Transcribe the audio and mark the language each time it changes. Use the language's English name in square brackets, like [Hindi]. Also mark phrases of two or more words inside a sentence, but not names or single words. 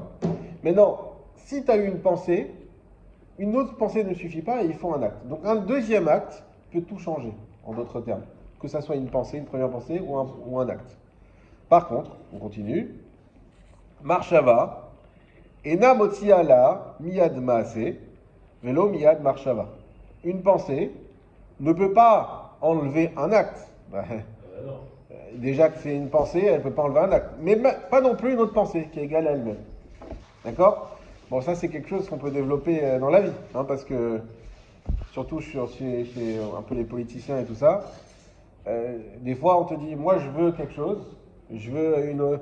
[French] Maintenant, si tu as eu une pensée, une autre pensée ne suffit pas et il faut un acte. Donc un deuxième acte peut tout changer, en d'autres termes. Que ça soit une pensée, une première pensée ou un acte. Par contre, on continue. [Hebrew] מחשבה, אינה מוציאה מיד מעשה, ולא מיד מחשבה. [French] Une pensée ne peut pas enlever un acte. Déjà que c'est une pensée, elle ne peut pas enlever un acte. Mais pas non plus une autre pensée qui est égale à elle-même. D'accord? Bon, ça c'est quelque chose qu'on peut développer dans la vie, hein, parce que surtout chez un peu les politiciens et tout ça, des fois on te dit, moi je veux quelque chose, je veux une...